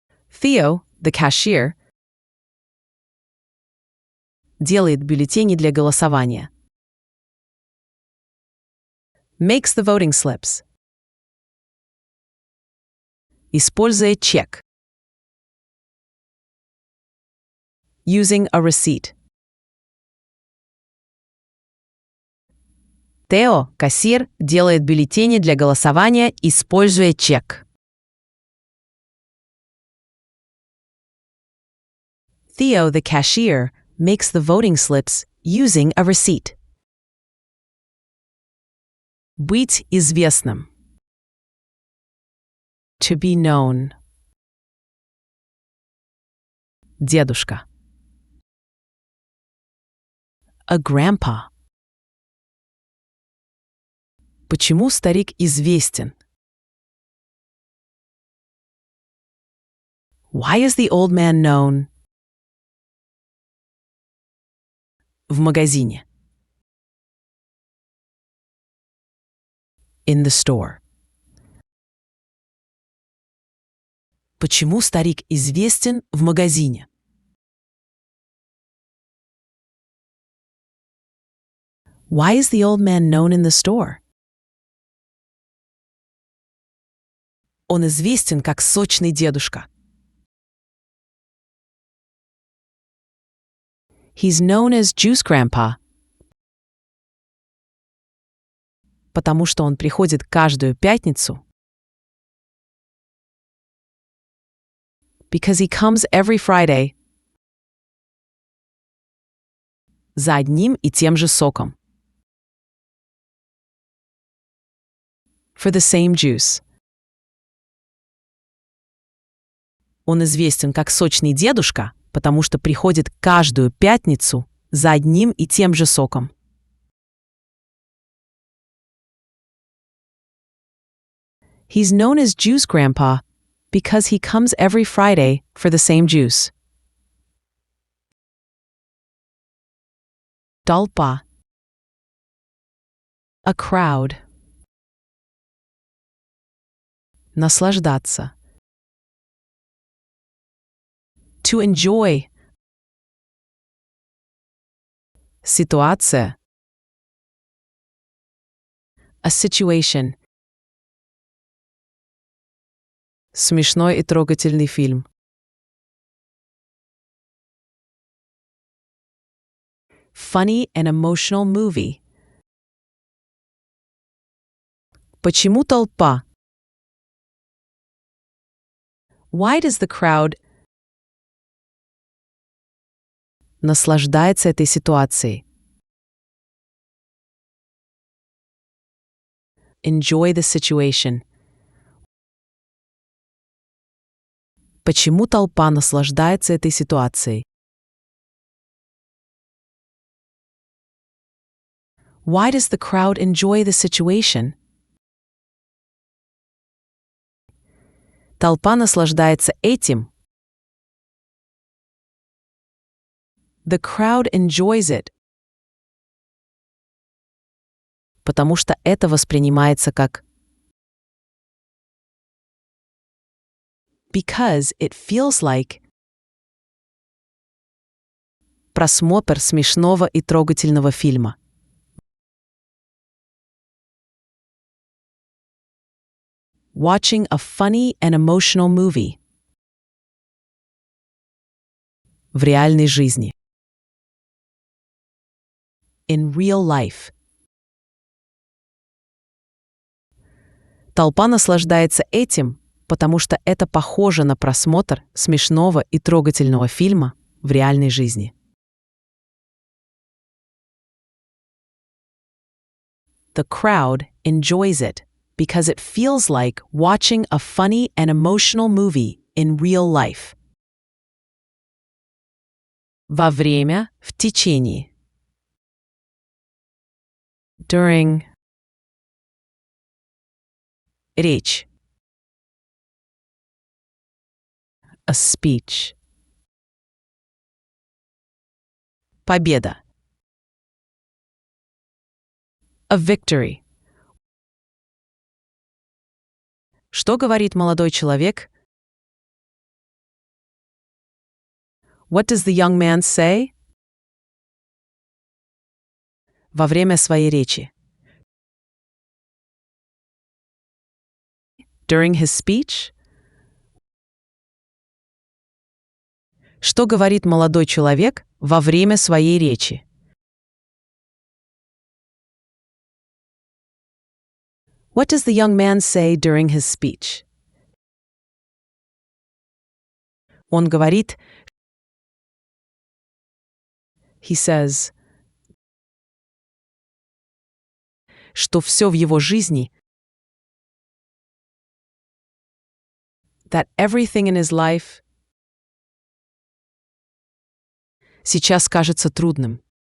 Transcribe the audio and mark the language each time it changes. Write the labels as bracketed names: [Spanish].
[Russian] Theo, [English] the cashier, [Russian] делает бюллетени для голосования. [English] Makes the voting slips. [Russian] Используя чек. [English] Using a receipt. [Russian] Тео, кассир, делает бюллетени для голосования, используя чек. [English] Theo, the cashier, makes the voting slips using a receipt. [Russian] Быть известным. [English] To be known. [Russian] Дедушка. [English] A grandpa. [Russian] Почему старик известен? [English] Why is the old man known? [Russian] В магазине. [English] In the store. [Russian] Почему старик известен в магазине? [English] Why is the old man known in the store? [Russian] Он известен как сочный дедушка. [English] He's known as Juice Grandpa. [Russian] Потому что он приходит каждую пятницу. [English] Because he comes every Friday. [Russian] За одним и тем же соком. [English] For the same juice. [Russian] Он известен как сочный дедушка, потому что приходит каждую пятницу за одним и тем же соком. [English] He's known as Juice Grandpa because he comes every Friday for the same juice. [Russian] Толпа. [English] A crowd. [Russian] Наслаждаться. [English] To enjoy. [Russian] Ситуация. [English] A situation. [Russian] Смешной и трогательный фильм. [English] Funny and emotional movie. [Russian] Почему толпа? [English] Why does the crowd [Russian] наслаждается этой ситуацией? [English] Enjoy the situation. [Russian] Почему толпа наслаждается этой ситуацией? [English] Why does the crowd enjoy the situation? [Russian] Толпа наслаждается этим. [English] The crowd enjoys it. [Russian] Потому что это воспринимается как [English] because it feels like [Russian] просмотр смешного и трогательного фильма. [English] Watching a funny and emotional movie. [Russian] В реальной жизни. [English] In real life. [Russian] Толпа наслаждается этим, потому что это похоже на просмотр смешного и трогательного фильма в реальной жизни. [English] The crowd enjoys it because it feels like watching a funny and emotional movie in real life. [Russian] Во время, в течение. [English] During. [Russian] Речь. [English] A speech. [Russian] Победа. [English] A victory. [Russian] Что говорит молодой человек? [English] What does the young man say? [Russian] Во время своей речи. [English] During his speech? [Russian] Что говорит молодой человек во время своей речи? [English] What does the young man say during his speech? [Russian] Он говорит, [English] he says, [Russian] что все в его жизни, [English] that everything in his life [Russian] сейчас кажется трудным.